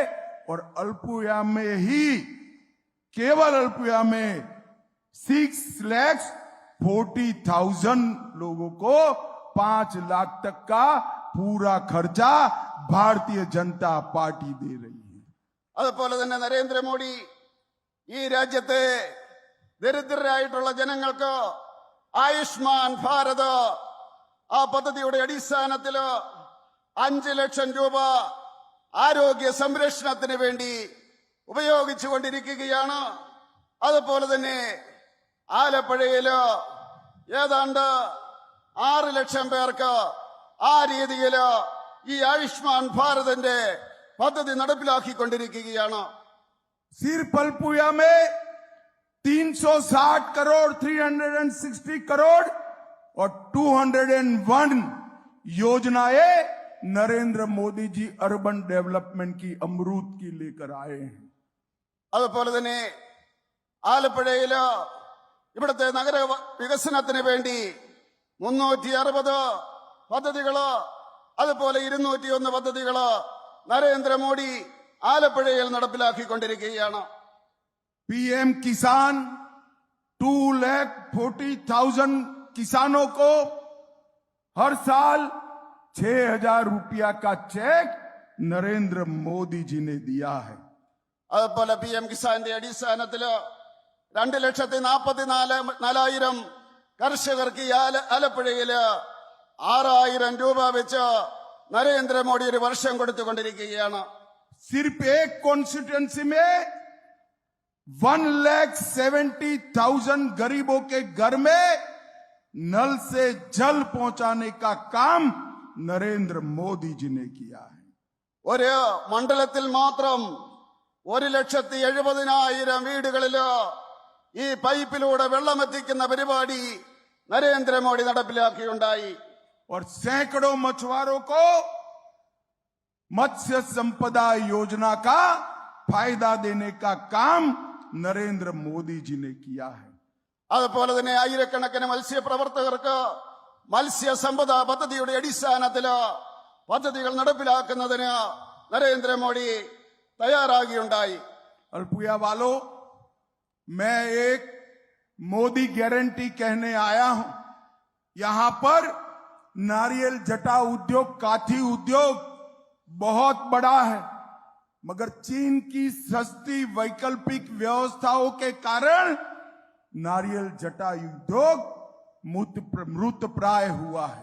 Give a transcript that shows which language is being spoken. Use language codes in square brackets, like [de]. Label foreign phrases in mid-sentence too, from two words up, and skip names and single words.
[hi] और अल्पुया में ही, केवल अल्पुया में 6,40,000 लोगों को 5 लाख तक का पूरा खर्चा भारतीय जनता पार्टी दे रही है. [ml] അതുപോലെ തന്നെ നരേന്ദ്രമോദി ഈ രാജ്യത്തെ ദരിദ്രരായിട്ടുള്ള ജനങ്ങൾക്ക് ആയുഷ്മാൻ ഭാരത് ആ പദ്ധതിയുടെ അടിസ്ഥാനത്തില് 5 ലക്ഷം രൂപ ആരോഗ്യ സംരക്ഷണത്തിന് വേണ്ടി ഉപയോഗിച്ചുകൊണ്ടിരിക്കുകയാണ്. അതുപോലെ തന്നെ ആലപ്പുഴയില് ഏതാണ്ട് 6 ലക്ഷം പേർക്ക് ആ രീതിയില് ഈ ആയുഷ്മാൻ ഭാരതിന്റെ പദ്ധതി നടപ്പിലാക്കിക്കൊണ്ടിരിക്കുകയാണ്. [hi] सिर्फ अल्पुया में 360 करोड़ 360 करोड़ और 201 योजनाएं नरेंद्र मोदी जी अर्बन डेवलपमेंट की अमरूद की लेकर आए हैं. [ml] അതുപോലെ തന്നെ ആലപ്പുഴയില് ഇവിടുത്തെ നഗര വികസനത്തിന് വേണ്ടി 360 പദ്ധതികള്, അതുപോലെ 201 പദ്ധതികള് നരേന്ദ്രമോദി ആലപ്പുഴയിൽ നടപ്പിലാക്കിക്കൊണ്ടിരിക്കുകയാണ്. [hi] पीएम किसान 2,40,000 किसानों को हर साल 6,000 रुपया का चेक नरेंद्र मोदी जी ने दिया है. [ml] അതുപോലെ PM കിസാന്റെ അടിസ്ഥാനത്തില് 2,44,000 കർഷകർക്ക് ഈ ആലപ്പുഴയില് 6,000 രൂപ വെച്ച് നരേന്ദ്രമോദി ഒരു വർഷം കൊടുത്തുകൊണ്ടിരിക്കുകയാണ്. [hi] सिर्फ एक कॉन्स्टिट्यूंसी में 1,70,000 गरीबों के घर में नल से जल पहुंचाने का काम नरेंद्र मोदी जी ने किया है. [ml] ഒരു മണ്ഡലത്തിൽ മാത്രം 1,70,000 വീടുകളില് ഈ പൈപ്പിലൂടെ വെള്ളമെത്തിക്കുന്ന പരിപാടി നരേന്ദ്രമോദി നടപ്പിലാക്കിയുണ്ടായി. [hi] और सैकड़ों मछुआरों को मत्स्य संपदा योजना का फायदा देने का काम नरेंद्र मोदी जी ने किया है. [ml] അതുപോലെ തന്നെ ആയിരക്കണക്കിന് മത്സ്യപ്രവർത്തകർക്ക് മത്സ്യസമ്പദ പദ്ധതിയുടെ അടിസ്ഥാനത്തില് പദ്ധതികൾ നടപ്പിലാക്കുന്നതിന് നരേന്ദ്രമോദി തയ്യാറാകിയുണ്ടായി. [hi] अल्पुया वालों, मैं एक मोदी गारंटी कहने आया हूं. यहां पर नारियल जटा उद्योग, काठी उद्योग बहुत बड़ा है, मगर चीन की सस्ती वैकल्पिक व्यवस्थाओं के कारण नारियल जटा उद्योग मृत प्राय हुआ है.